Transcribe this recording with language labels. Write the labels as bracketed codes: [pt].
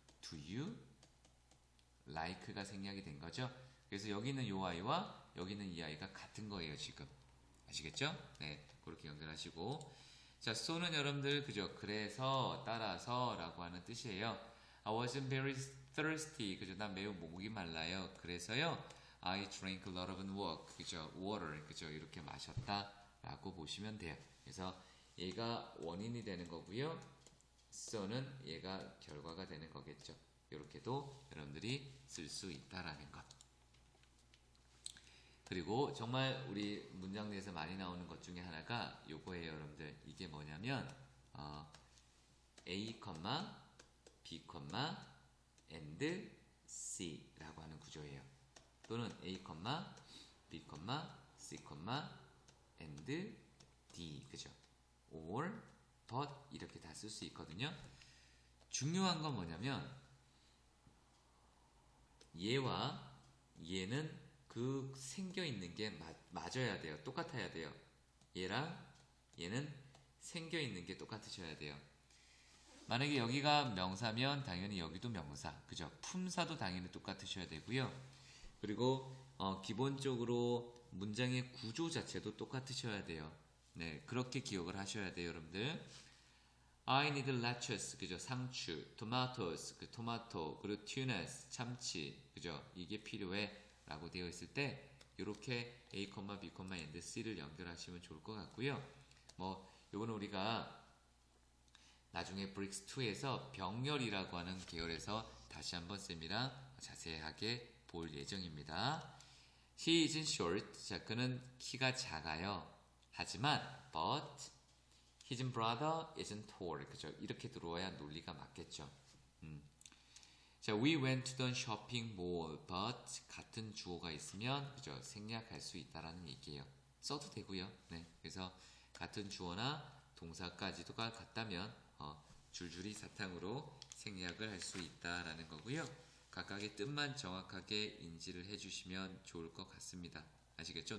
[en] do you like [ko] 가 생략이 된 거죠. 그래서 여기 있는 요 아이와 여기 있는 이 아이가 같은 거예요, 지금. 아시겠죠? 네, 그렇게 연결하시고. 자, so는 여러분들 그죠? 그래서, 따라서 라고 하는 뜻이에요. [en] I wasn't very thirsty. [ko] 그죠? 난 매우 목이 말라요. 그래서요. [en] I drank a lot of [ko] 그죠? [en] water. [ko] 그죠? 이렇게 마셨다 라고 보시면 돼요. 그래서 얘가 원인이 되는 거고요. so는 얘가 결과가 되는 거겠죠. 이렇게도 여러분들이 쓸 수 있다라는 것. 그리고 정말 우리 문장 내에서 많이 나오는 것 중에 하나가 요거예요, 여러분들. 이게 뭐냐면 A, B, and C라고 하는 구조예요. 또는 A, B, C, and D, 그죠? or, but 이렇게 다 쓸 수 있거든요. 중요한 건 뭐냐면 얘와 얘는 그 생겨 있는 게 맞아야 돼요. 똑같아야 돼요. 얘랑 얘는 생겨 있는 게 똑같으셔야 돼요. 만약에 여기가 명사면 당연히 여기도 명사, 그죠? 품사도 당연히 똑같으셔야 되고요. 그리고 기본적으로 문장의 구조 자체도 똑같으셔야 돼요. 네, 그렇게 기억을 하셔야 돼요, 여러분들. [en] I need lettuce, [ko] 그죠? 상추, tomatoes, 그 토마토, 그리고 tunas, 참치, 그죠? 이게 필요해 라고 되어 있을 때 이렇게 A, B, and C를 연결하시면 좋을 것 같고요. 요거는 우리가 나중에 브릭스2에서 병렬이라고 하는 계열에서 다시 한번 쌤이랑 자세하게 볼 예정입니다. [en] He is short. [ko] 자, 그는 키가 작아요. 하지만 [en] but his brother isn't tall. [ko] 그죠? 이렇게 들어와야 논리가 맞겠죠. [en] 자, we went to the shopping mall, but [ko] 같은 주어가 있으면 그죠? 생략할 수 있다라는 얘기예요. 써도 되고요. 네, 그래서 같은 주어나 동사까지도 같다면 줄줄이 사탕으로 생략을 할 수 있다라는 거고요. 각각의 뜻만 정확하게 인지를 해주시면 좋을 것 같습니다. 아시겠죠?